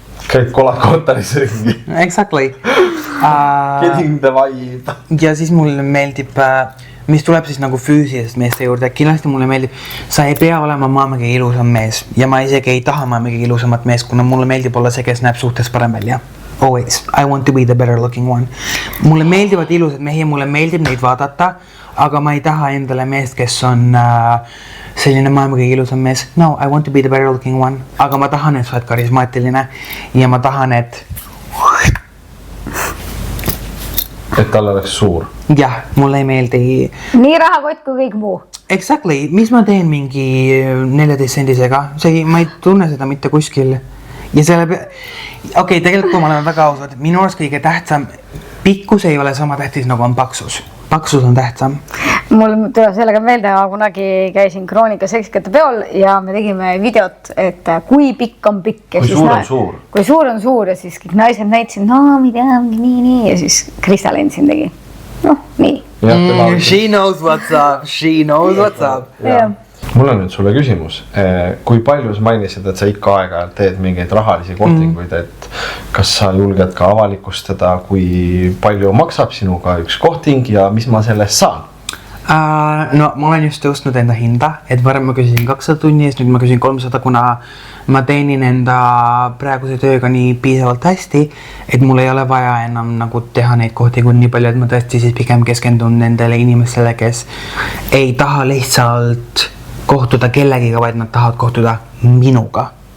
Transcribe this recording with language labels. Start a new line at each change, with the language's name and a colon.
Estonian: Käid kontoris ringi.
English: Exactly. Getting the vibe.
Estonian: Ja siis mulle meeldib, mis tuleb siis nagu füüsilisest meeste juurde, kindlasti mulle meeldib, sa ei pea olema maailma ilusam mees ja ma isegi ei taha maailma ilusamat mees, kuna mulle meeldib olla see, kes näeb suhtes parem välja.
English: Always, I want to be the better looking one.
Estonian: Mulle meeldivad ilusad mehi, mulle meeldib neid vaadata, aga ma ei taha endale meest, kes on selline maailma kõige ilusam mees.
English: No, I want to be the better looking one,
Estonian: aga ma tahan, et sa oled karismaatiline ja ma tahan, et tal oleks suur. Jah, mulle ei meeldi. Nii rahakott kui kõik muu. Exactly, mis ma teen mingi 14 sendisega, ma ei tunne seda mitte kuskil. Ja selle okei, tegelikult kui ma olen väga ausad, minu arust kõige tähtsam, pikkus ei ole sama tähtis nagu on paksus. Paksus on tähtsam. Mul tuleb sellega meelde, ma kunagi käisin Kroonika seksikate peol ja me tegime videot, et kui pikk on pikk. Kui suur on suur. Kui suur on suur ja siis kõik naised näitasid, no ma ei tea, nii ja siis Krista Lentsin tegi. Noh, nii.
English: She knows what's up, she knows what's up.
Estonian: Mul on nüüd sulle küsimus, kui palju sa mainisid, et sa ikka aeg-ajalt teed mingeid rahalisi kohtinguid, et kas sa julged ka avalikustada, kui palju maksab sinuga üks kohting ja mis ma sellest saan? No ma olen just tõustnud enda hinda, et varem ma küsisin 200 tunni eest, nüüd ma küsin 300, kuna ma teenin enda praeguse tööga nii piisavalt hästi, et mul ei ole vaja enam nagu teha neid kohti kui nii palju, et ma tõesti siis pigem keskendun nendele inimestele, kes ei taha lihtsalt kohtuda kellegiga, vaid nad tahavad kohtuda minuga.